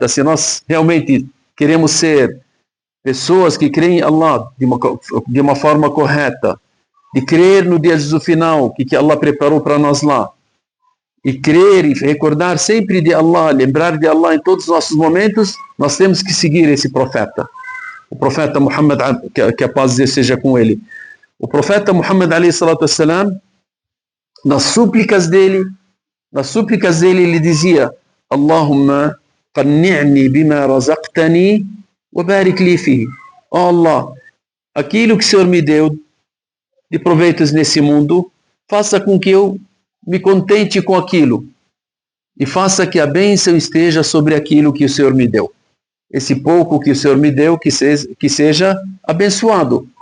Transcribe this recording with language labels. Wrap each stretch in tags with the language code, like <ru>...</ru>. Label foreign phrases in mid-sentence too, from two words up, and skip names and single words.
<pt>Se nós realmente queremos ser pessoas que creem em Allah de uma forma correta, de crer no dia do final, que Allah preparou para nós lá, e crer e recordar sempre de Allah, lembrar de Allah em todos os nossos momentos, nós temos que seguir esse profeta. O profeta Muhammad, que a paz de Deus seja com ele. O profeta Muhammad a.s., nas súplicas dele, ele dizia:</pt> <ar>اللهم قنعني بما رزقتني وبارك لي فيه.</ar> <pt>ó Allah, aquilo que o Senhor me deu de proveitos nesse mundo, faça com que eu me contente com aquilo e faça que a bênção esteja sobre aquilo que o Senhor me deu. Esse pouco que o Senhor me deu, que seja abençoado.</pt>